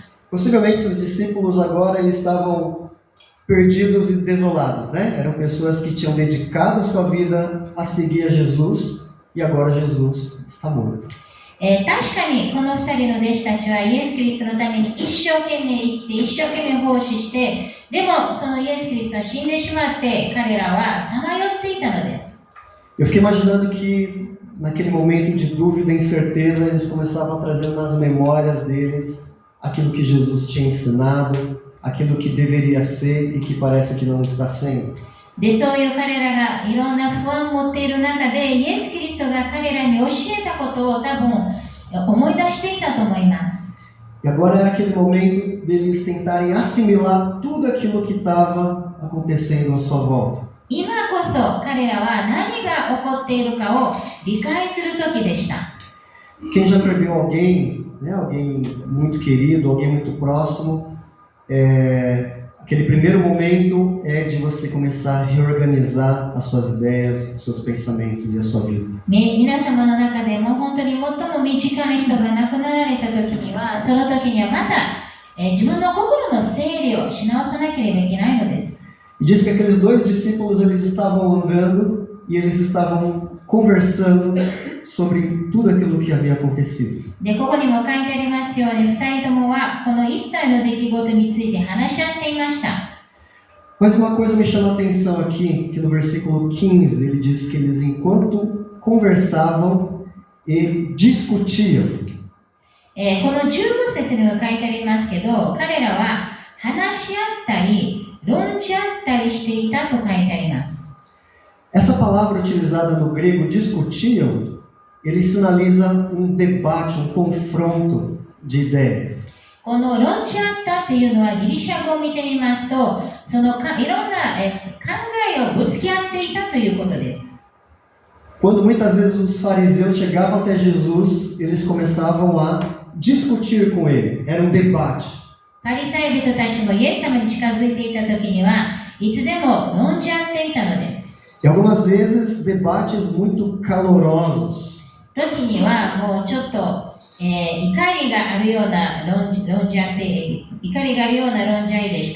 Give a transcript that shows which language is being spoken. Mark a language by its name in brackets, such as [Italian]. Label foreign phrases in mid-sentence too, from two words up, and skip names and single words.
[Portuguese] Possivelmente esses discípulos agora eles estavam perdidos e desolados, né? Eram pessoas que tinham dedicado sua vida a seguir a Jesus e agora Jesus está morto. [Japanese] 確かにこの2人の弟子たちはイエス・キリストのために一生懸命生きて一生懸命奉仕して、でもそのイエス・キリストは死んでしまって彼らはさまよっていたのです。 [Portuguese] Eu fiquei imaginando que naquele momento de dúvida e incerteza eles começavam a trazer nas memórias deles aquilo que Jesus tinha ensinado, aquilo que deveria ser e que parece que não está sendo. [Japanese] で、そういう彼らがいろんな不安を持っている中で、イエス・キリストが彼らに教えたことを多分思い出していたと思います。 [Portuguese] E agora é aquele momento deles tentarem assimilar tudo aquilo que estava acontecendo à sua volta. [Japanese] 今こそ彼らは何が起こっているかを理解する時でした。 [Portuguese] Quem já perdeu alguém, né, alguém muito querido, alguém muito próximo, aquele primeiro momento é de você começar a reorganizar as suas ideias, os seus pensamentos e a sua vida. [Japanese] 皆様の中でも本当に最も身近な人が亡くなられた時には、その時にはまた、自分の心の整理をし直さなければいけないのです。 [Portuguese] E diz que aqueles 2 discípulos eles estavam andando e eles estavam conversando sobre tudo aquilo que havia acontecido. [Japanese] で、ここにも書いてありますように、二人ともはこの一切の出来事について話し合っていました。 [Portuguese] Mas uma coisa me chama a atenção aqui, que no versículo 15 ele diz que eles, enquanto conversavam e discutiam. [Japanese] この15節にも書いてありますけど、彼らは話し合ったり、論じ合ったりしていたと書いてあります。 [Portuguese] Essa palavra utilizada no grego, discutiam, ele sinaliza debate, confronto de ideias. [Japanese] この論じ合ったっていうのはギリシャ語を見てみますと、そのいろんな考えをぶつけ合っていたということです。 [Portuguese] Quando muitas vezes os fariseus chegavam até Jesus, eles começavam a discutir com ele. Era debate. [Japanese] パリサイ人たちもイエス様に近づいていた時にはいつでも論じ合っていたのです。 [Portuguese] E algumas vezes debates muito calorosos. [Japanese] 時にはもうちょっと、怒りがあるような論じ合って怒りがあるような論じ合いでした。